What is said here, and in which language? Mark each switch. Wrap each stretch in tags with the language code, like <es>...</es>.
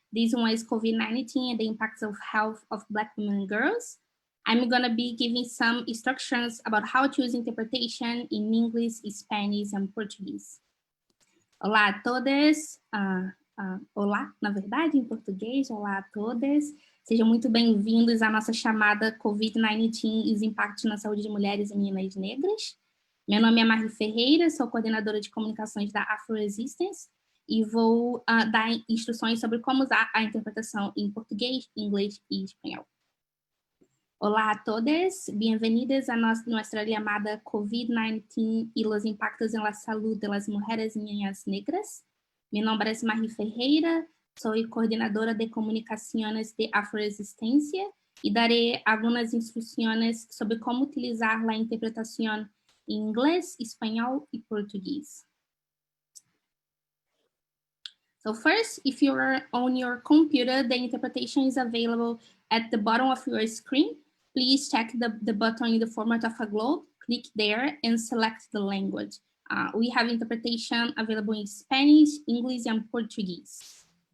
<en>This one is COVID-19 and the impacts of health of Black women and girls. I'm going to be giving some instructions about how to use interpretation in English, Spanish, and Portuguese.</en> <pt>Olá a todos. Olá, na verdade, em português, olá a todas. Sejam muito bem-vindos à nossa chamada Covid-19 e os impactos na saúde de mulheres e meninas negras. Meu nome é Marie Ferreira, sou coordenadora de comunicações da Afro-Resistance e vou dar instruções sobre como usar a interpretação em português, inglês e espanhol. Olá a todas, bem-vindas a nossa chamada Covid-19 e os impactos na saúde das mulheres e niñas negras.</pt> <es>Mi nombre es Marie Ferreira, soy coordinadora de comunicaciones de Afro-Resistencia y daré algunas instrucciones sobre cómo utilizar la interpretación en inglés, español y portugués.</es> <en>So first, if you're on your computer, the interpretation is available at the bottom of your screen. Please check the button in the format of a globe, click there and select the language. We have interpretation available in Spanish, English, and Portuguese.</en>